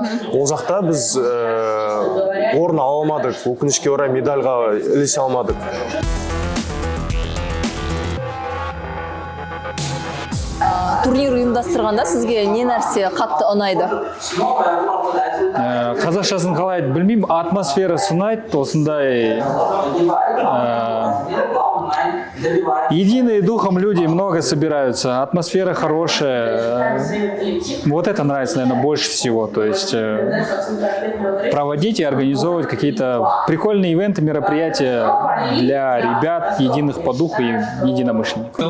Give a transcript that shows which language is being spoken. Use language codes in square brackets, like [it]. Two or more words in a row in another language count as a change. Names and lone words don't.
[kk] Ол жақта біз орын ала алмадық, өкінішке орай медальға ілесе алмадық. Турнир ұйымдастырғанда сізге не нәрсе қатты ұнайды? Қазақшасын қалай білмеймін, атмосферасы ұнайды, осындай [ru] единые духом люди много собираются, атмосфера хорошая. Вот это нравится, наверное, больше всего. То есть проводить и организовывать какие-то прикольные ивенты, мероприятия для ребят, единых по духу и единомышленников.